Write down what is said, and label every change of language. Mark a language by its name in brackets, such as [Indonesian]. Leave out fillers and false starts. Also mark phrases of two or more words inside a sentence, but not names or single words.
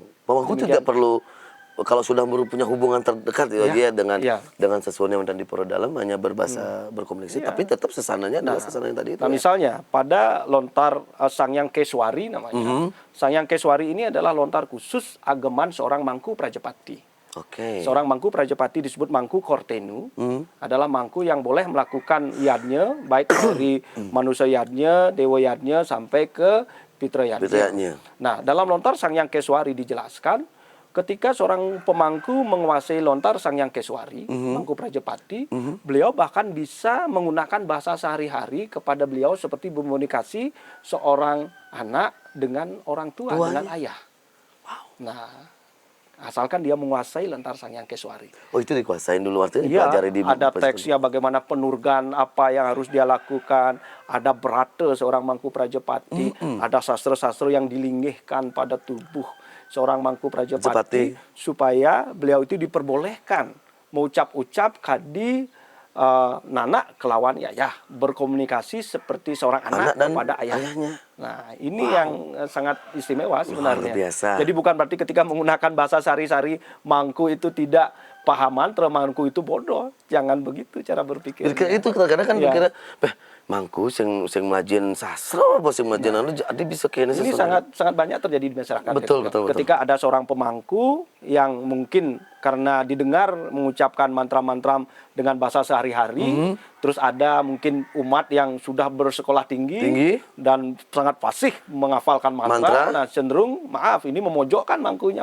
[Indonesian] Pemangku tidak perlu, kalau sudah punya hubungan terdekat dengan sesuatu yang tadi pura dalam hanya berbahasa berkomunikasi, tapi tetap sesananya adalah sesana yang tadi itu. Nah, misalnya pada lontar Sangyang Keswari namanya. Sangyang Keswari ini adalah lontar khusus ageman seorang mangku Prajapati. Seorang mangku Prajapati disebut mangku Kortenu, adalah mangku yang boleh melakukan yadnya, baik dari manusia yadnya, dewa yadnya, sampai ke pitra yadnya. Nah, dalam lontar Sangyang Keswari dijelaskan, ketika seorang pemangku menguasai lontar Sangyang Keswari, mangku Prajapati, beliau bahkan bisa menggunakan bahasa sehari-hari kepada beliau seperti berkomunikasi seorang anak dengan orang tua, dengan ayah. Nah, asalkan dia menguasai lontar Sangyang Keswari. Oh, itu dikuasain dulu, artinya dipelajari di ada teksnya bagaimana penurgan, apa yang harus dia lakukan, ada berata seorang mangku Prajapati, ada sastra-sastra yang dilinggihkan pada tubuh seorang mangku Prajapati supaya beliau itu diperbolehkan mengucap-ucap [Balinese] kadi nanak kelawan yayah, [Indonesian] berkomunikasi seperti seorang anak kepada ayahnya. Nah, ini yang sangat istimewa sebenarnya. Luar biasa. Jadi bukan berarti ketika menggunakan bahasa sehari-hari mangku itu tidak paham mantra, mangku itu bodoh. Jangan begitu cara berpikir. Itu kadang-kadang kan pikirnya, [Balinese] mangku sing majin sastra apa sing majin anu jadi bisa kene [Indonesian] ini sangat banyak terjadi di masyarakat. Betul. Ketika ada seorang pemangku yang mungkin karena didengar mengucapkan mantra-mantra dengan bahasa sehari-hari, terus ada mungkin umat yang sudah bersekolah tinggi. Dan sangat fasih menghafalkan mantra. Nah, cenderung ini memojokkan mangkunya.